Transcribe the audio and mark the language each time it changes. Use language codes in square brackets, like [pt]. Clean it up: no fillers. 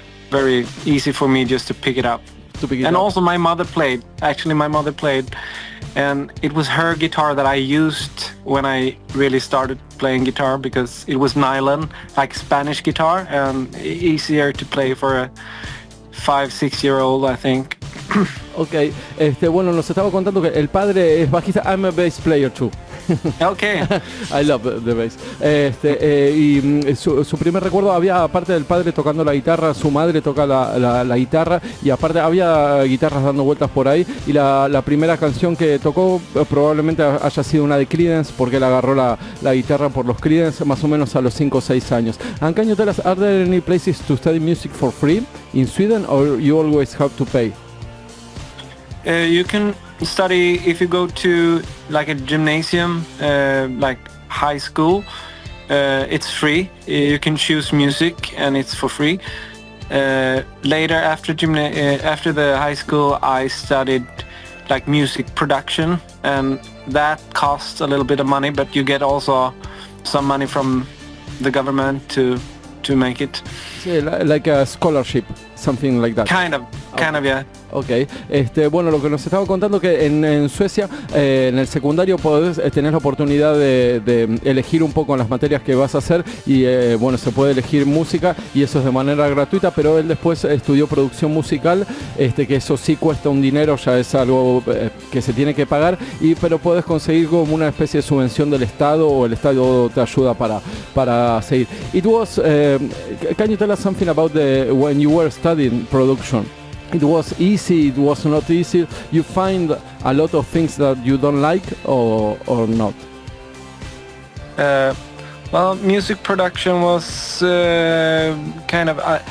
[en] Very easy for me just to pick it up. Also my mother played. Actually, my mother played. And it was her guitar that I used when I really started playing guitar, because it was nylon, like Spanish guitar, and easier to play for a 5-6-year-old, I think. [es] Ok, bueno, nos estaba contando que el padre es bajista. [en] I'm a bass player too. Okay. I love the bass. [es] Y su primer recuerdo, había, aparte del padre tocando la guitarra, su madre toca la guitarra, y aparte había guitarras dando vueltas por ahí, y la primera canción que tocó probablemente haya sido una de Creedence, porque él agarró la guitarra por los Creedence más o menos a los 5 o 6 años. [en] And can you tell us, are there any places to study music for free in Sweden, or you always have to pay? You can study if you go to like a gymnasium, like high school. It's free. You can choose music and it's for free. Later, after the high school, I studied like music production, and that costs a little bit of money, but you get also some money from the government to make it. Yeah, like a scholarship, something like that. Kind of. Kind of, yeah. [es] Ok, bueno, lo que nos estaba contando que en Suecia, en el secundario podés tener la oportunidad de elegir un poco las materias que vas a hacer y bueno, se puede elegir música y eso es de manera gratuita, pero él después estudió producción musical, que eso sí cuesta un dinero, ya es algo que se tiene que pagar, pero podés conseguir como una especie de subvención del Estado o el Estado te ayuda para seguir. [en] It was, can you tell us something about when you were studying production? It was easy, it was not easy. You find a lot of things that you don't like or not? Well, music production was kind of...